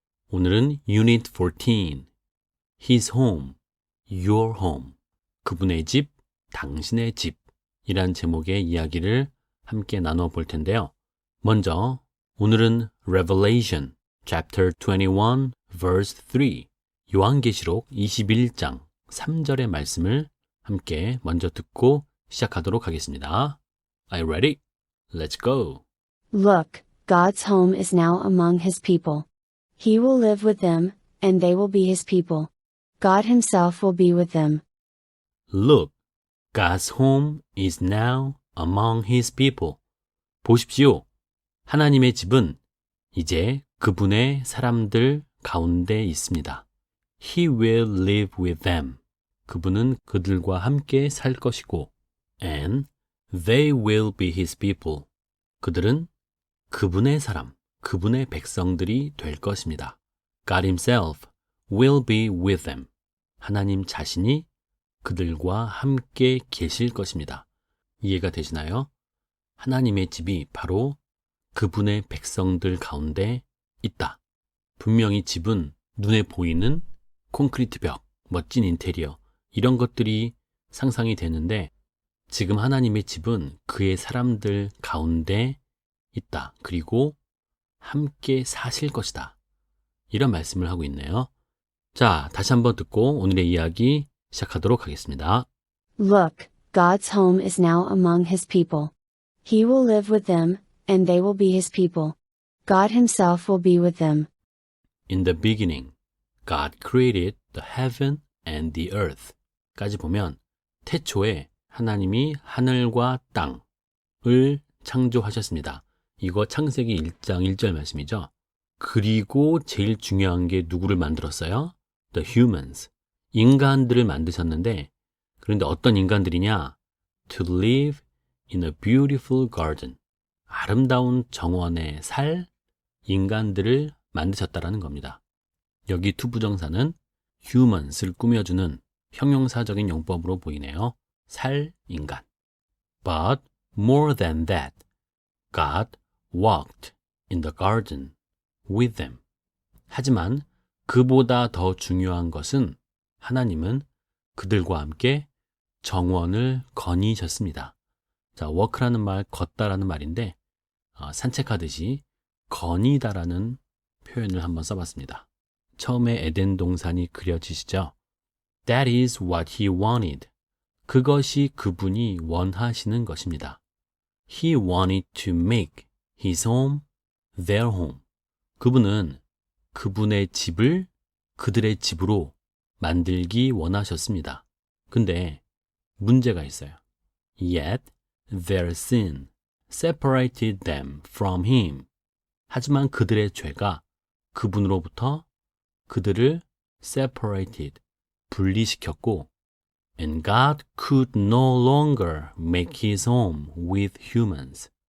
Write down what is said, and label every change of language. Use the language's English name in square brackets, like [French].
[Korean] 오늘은 Unit 14, [English] His Home, Your Home, [Korean] 그분의 집, 당신의 집 이란 제목의 이야기를 함께 나누어 볼 텐데요. 먼저 오늘은 [English] Revelation, Chapter 21, Verse 3, [Korean] 요한계시록 21장 3절의 말씀을 함께 먼저 듣고 시작하도록 하겠습니다. [English] Are you ready? Let's go. Look, God's home is now among his people. He will live with them, and they will be his people. God himself will be with them. Look, God's home is now among his people. [Korean] 보십시오. 하나님의 집은 이제 그분의 사람들 가운데 있습니다. [English] He will live with them. [Korean] 그분은 그들과 함께 살 것이고, [English] and they will be his people. [Korean] 그들은 그분의 사람, 그분의 백성들이 될 것입니다. God himself will be with them. 하나님 자신이 그들과 함께 계실 것입니다. 이해가 되시나요? 하나님의 집이 바로 그분의 백성들 가운데 있다. 분명히 집은 눈에 보이는 콘크리트 벽, 멋진 인테리어, 이런 것들이 상상이 되는데 지금 하나님의 집은 그의 사람들 가운데 있다. 그리고 함께 사실 것이다. 이런 말씀을 하고 있네요. 자, 다시 한번 듣고 오늘의 이야기 시작하도록 하겠습니다. [English] Look, God's home is now among his people. He will live with them, and they will be his people. God himself will be with them. In the beginning, God created the heaven and the earth. [Korean] 까지 보면 태초에 하나님이 하늘과 땅을 창조하셨습니다. 이거 창세기 1장 1절 말씀이죠. 그리고 제일 중요한 게 누구를 만들었어요? [English] The humans. [Korean] 인간들을 만드셨는데, 그런데 어떤 인간들이냐? [English] To live in a beautiful garden. [Korean] 아름다운 정원에 살 인간들을 만드셨다라는 겁니다. 여기 투부정사는 humans를 꾸며주는 형용사적인 용법으로 보이네요. 살 인간. [English] But more than that, God walked in the garden with them. [Korean] 하지만 그보다 더 중요한 것은 하나님은 그들과 함께 정원을 거니셨습니다. 자, walk라는 말, 걷다라는 말인데 산책하듯이 거니다라는 표현을 한번 써봤습니다. 처음에 에덴 동산이 그려지시죠? [English] That is what he wanted. [Korean] 그것이 그분이 원하시는 것입니다. [English] He wanted to make his home their home. [Korean] 그분은 그분의 집을 그들의 집으로 만들기 원하셨습니다. 근데 문제가 있어요. [English] Yet their sin separated them from him. [Korean] 하지만 그들의 죄가 그분으로부터 그들을 separated, 분리시켰고, [English] and God could no longer make his home with humans.